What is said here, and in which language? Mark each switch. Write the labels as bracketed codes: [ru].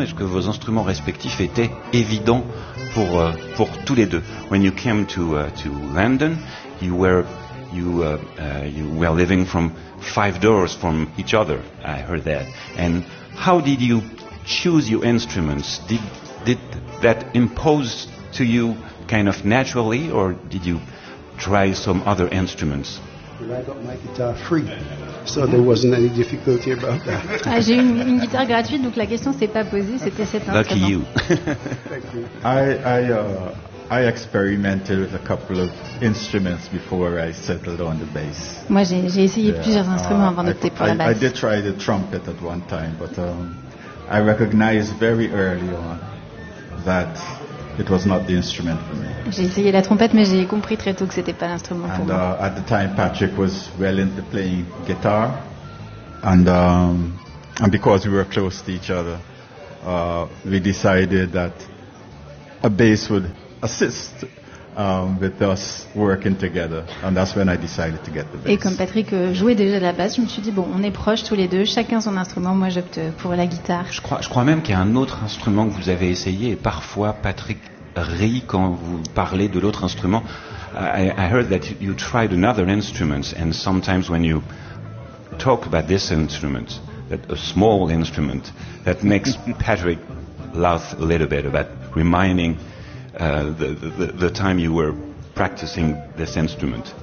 [fr] Est-ce que vos instruments respectifs étaient évidents pour tous les deux? [en] When you came to London, you were living from 5 doors from each other. I heard that. And how did you choose your instruments? Did that impose to you kind of naturally, or did you try some other instruments? Well, I got my guitar free, so there wasn't any difficulty about that. [fr] Ah, j'ai une guitare gratuite, donc la question s'est pas posée. C'était cet instrument. [en] Lucky you. Thank you. I experimented with a couple of instruments before I settled on the bass. [fr] Moi, j'ai essayé plusieurs instruments avant d'opter pour la basse. [en] I did try the trumpet at one time, but I recognized very early on that it was not the instrument for me. [fr] J'ai essayé la trompette, mais j'ai compris très tôt que c'était pas l'instrument pour moi. [en] And at the time, Patrick was well into playing guitar, and because we were close to each other, we decided that a bass would assist with us working together, and that's when I decided to get the bass. [fr] Et comme Patrick jouait déjà de la basse, je me suis dit bon, on est proches tous les deux, chacun son instrument, moi j'opte pour la guitare. Je crois même qu'il y a un autre instrument que vous avez essayé, et parfois Patrick rit quand vous parlez de l'autre instrument. [en] I heard that you tried another instrument, and sometimes when you talk about this instrument, that a small instrument, that makes Patrick laugh a little bit about reminding the time you were practicing this instrument.